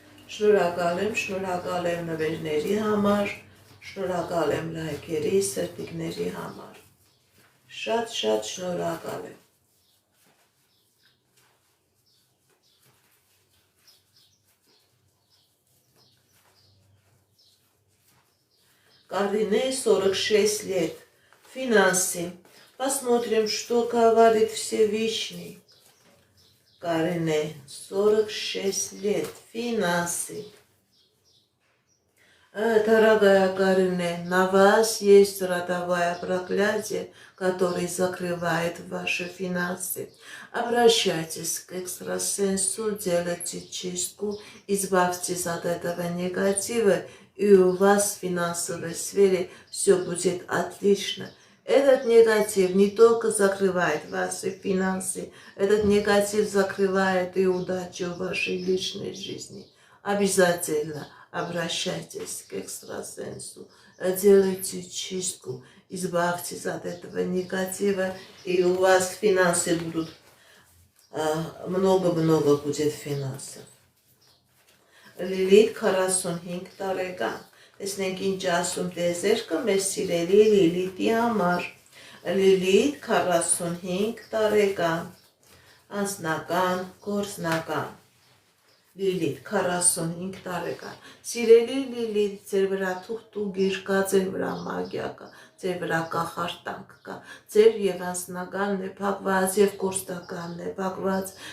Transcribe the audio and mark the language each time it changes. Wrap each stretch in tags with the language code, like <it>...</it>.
<hy>Շնորհակալ եմ նվերների համար, շնորհակալ եմ լայքերի, սրտիկների համար։ Շատ շնորհակալ եմ։</hy> <ru>Карине 46 лет. Финансы. Посмотрим, что говорит Всевышний. Карине 46 лет. Финансы. Дорогая Карине, на вас есть родовое проклятие, которое закрывает ваши финансы. Обращайтесь к экстрасенсу, делайте чистку, избавьтесь от этого негатива, и у вас в финансовой сфере все будет отлично. Этот негатив не только закрывает ваши финансы, этот негатив закрывает и удачу в вашей личной жизни. Обязательно обращайтесь к экстрасенсу, делайте чистку, избавьтесь от этого негатива, и у вас финансы будут, много будет финансов.</ru> <hy>Լիլիթ 45 տարեկան։ Տեսնենք ինչ ասում տիեզերքը մեր սիրելի Լիլիթի համար։ Լիլիթ 45 տարեկան։ Անձնական, գործնական։ Լիլիթ 45 տարեկան։ Սիրելի Լիլիթ, ձեր վրա թուղթուգիր կա, ձեր վրա մագիա կա, ձեր վրա կախարդանք կա, ձեր եւ անձնականն է փակված եւ գործնականն է փակված։</hy>